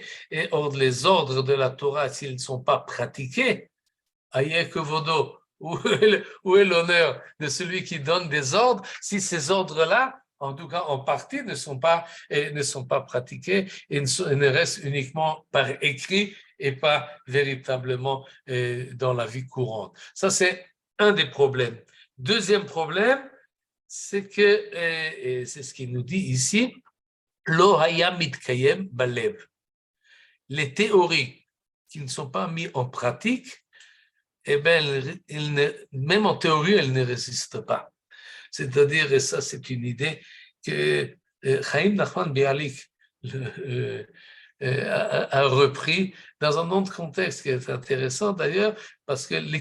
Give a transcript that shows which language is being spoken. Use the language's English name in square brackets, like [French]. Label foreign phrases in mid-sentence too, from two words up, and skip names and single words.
[French] Et les ordres de la Torah, s'ils ne sont pas pratiqués, [Hebrew] איה כבודו, [French] où est l'honneur de celui qui donne des ordres si ces ordres-là, en tout cas en partie, ne sont pas pratiqués et ne restent uniquement par écrit et pas véritablement dans la vie courante. Ça, c'est un des problèmes. Deuxième problème, c'est que, et c'est ce qu'il nous dit ici, [Hebrew] לא היה מתקיים בלב. [French] Les théories qui ne sont pas mises en pratique, eh bien, même en théorie, elles ne résistent pas. C'est-à-dire, et ça c'est une idée que Chaim Nachman Bialik a repris dans un autre contexte qui est intéressant d'ailleurs, parce que les